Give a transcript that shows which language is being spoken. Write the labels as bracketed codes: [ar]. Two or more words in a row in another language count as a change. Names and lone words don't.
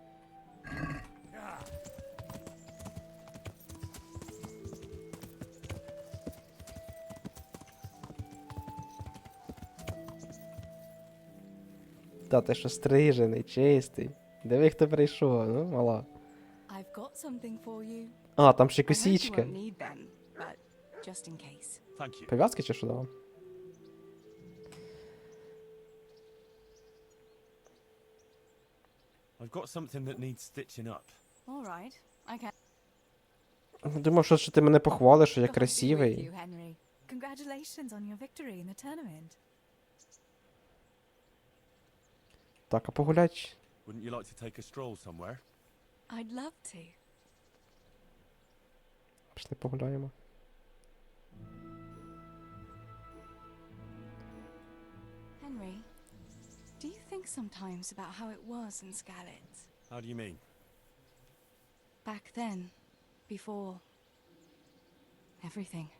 [uk] Та ти що стрижений, чистий. Диви, хто прийшов, ну, мала. [en] I've got something for you. [uk] А, там ще [en] I hope you [uk] косічка. [en] won't need them, but just in case. Thank you. [uk] Пов'язки чи що дала? [en] I've got something that needs stitching up. All right. Okay. [uk] Думав, що ти мене похвалиш, що я [en] God be with [uk] красивий. [en] you, Henry. Congratulations on your victory in the tournament. [uk] Так, а погулять? [en] Wouldn't you like to take a stroll somewhere? I'd love to. [uk] Пішли погуляємо. [en] Henry, do you think sometimes about how it was in Skalitz? How do you mean? Back then, before everything.